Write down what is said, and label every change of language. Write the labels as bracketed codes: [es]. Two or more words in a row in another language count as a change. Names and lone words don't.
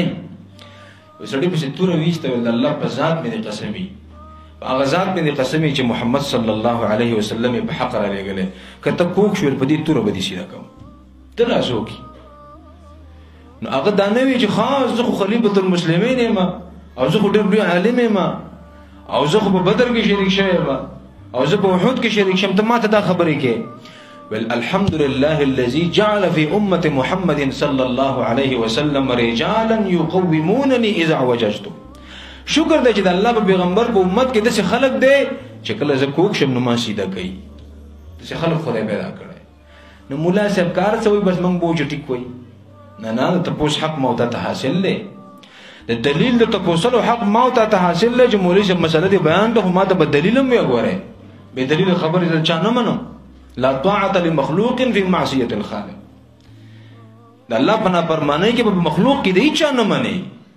[ps] سړي پسې توره ویسته ویل د الله په ذات مې دې قسم وي، په هغه ذات مې دې قسم وي چې محمد [ar] صلی الله علیه وسلم [ps] یې په حق رالیږلی، که ته کوږ شوې په دې توره به دې سیده کوم. ته راز وکړي. نو هغه دا نه وي چې خاص زه خو [ar] خلیفة المسلمین [ps] یم او زه خو ډېر لوی عالم یم او زه خو په بدر کې شریک شوی یم او زه په احد کې شریک شم، ته ما ته دا خبرې کې. [ar] بل الحمد لله الذي جعل في أمة محمد صلى الله عليه وسلم رجالا يقومونني إذا اعوججت. [ps] شکر دی چې د الله په پیغمبر په امت کې داسې خلک دی چې کله زه کوږ شم نو ما سیده کوي. داسې خلک خدای پیدا کړی. نو مولا صاحب کار څه وایي؟ بس موږ به وچ ټیک وایي. نه نه، د تپوس حق ما ته حاصل دی، د دلیل د تپوسلو حق ما ته حاصل دی چې مولوي صاحب مسله دې بیان کړه، خو ما ته به دلیل هم وګورئ. بې دلیل خبرې زه چا نه منم. [ar] لا طاعة لمخلوق في معصية الخالق. [ps] د الله په نافرمانۍ کې به مخلوق کې د هېچا نه منئ.